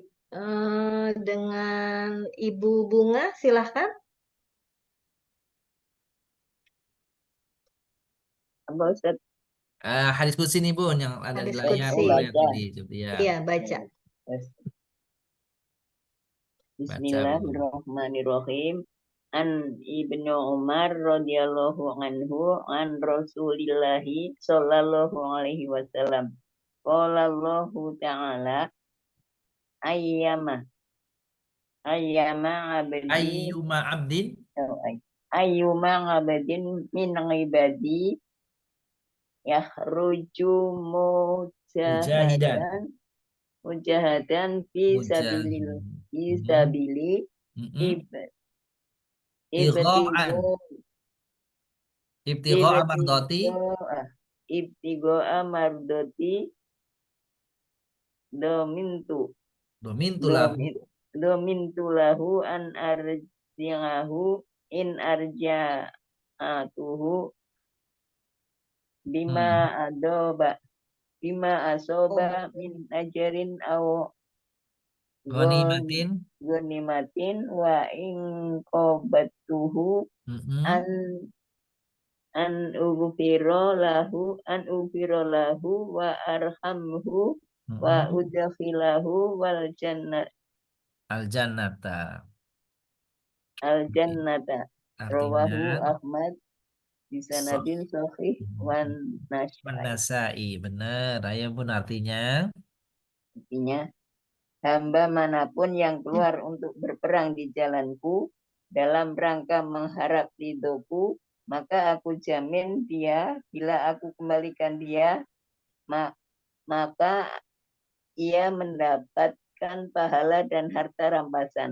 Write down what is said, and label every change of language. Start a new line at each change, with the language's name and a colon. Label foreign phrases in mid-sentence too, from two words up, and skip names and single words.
Indonesian: Dengan Ibu Bunga, silahkan. Apa Ustadz? Hadis qudsi nih Bun yang ada di Hadis layar Qudsi. lihat Baca. tadi. Coba ya. Iya, baca. Baca Bun.
Arabic: بسم الله الرحمن الرحيم. عن ابن عمر رضي الله عنه عن رسول الله صلى الله عليه وسلم. قال الله تعالى أيما عبد أيما عبد أيما عبد من عبادي يخرج mujahidan. مجاهدا في سبيل في سبيلي ابتغاء ابتغاء مرضاتي. ابتغاء مرضاتي ضمنت ضمنت له. ضمنت له أن أرجعه إن أرجعته بما أصاب بما أصاب من أجر أو Ghanimatin. غنيمة وإن قبضته أن أن أغفر له وأرحمه وأدخله Al-jannata. الجنة رواه
Indonesian: Artinya
Arabic: أحمد بسند صحيح والنسائي. Nasai.
Indonesian: Benar. Ayo Bun, artinya Artinya, hamba manapun yang keluar untuk berperang di jalanku dalam rangka mengharap ridhoku, maka aku jamin dia, bila aku kembalikan dia, maka ia mendapatkan pahala dan harta rampasan.